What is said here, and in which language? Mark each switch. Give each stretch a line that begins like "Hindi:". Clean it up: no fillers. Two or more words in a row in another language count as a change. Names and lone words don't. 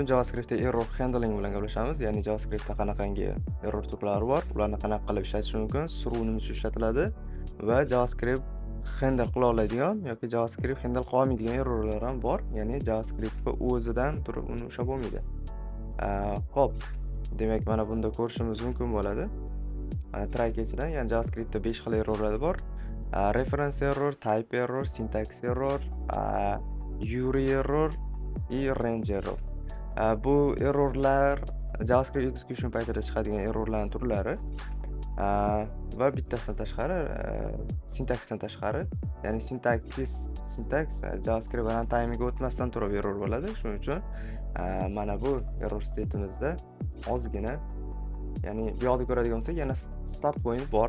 Uzbek: JavaScriptda
English: error handling
Uzbek: bilan gaplashamiz. Ya'ni JavaScriptda qanaqangi error turlari bor, ularni qanaqa qilib ishlatish mumkin, siruv nima uchun ishlatiladi va JavaScript handle qila oladigan yoki JavaScript handle qila olmaydigan errorlar ham bor. Ya'ni JavaScriptga o'zidan turib uni ushlab bo'lmaydi. Xo'p, demak mana bunda ko'rishimiz mumkin bo'ladi.
English: Try catch'dan,
Uzbek: ya'ni JavaScriptda 5 xil errorlar bor.
English: Reference error, type error, syntax error, URI error и range error.
Uzbek: Bu errorlar JavaScript execution paytida chiqadigan errorlarning turlari va bittasidan tashqari syntaxdan tashqari, ya'ni syntax JavaScript runtime'ga o'tmasdan turib error bo'ladi. Shuning uchun mana bu error state'imizda ozgina, ya'ni bu yoqda ko'radigan bo'lsak, yana
English: start point
Uzbek: bor.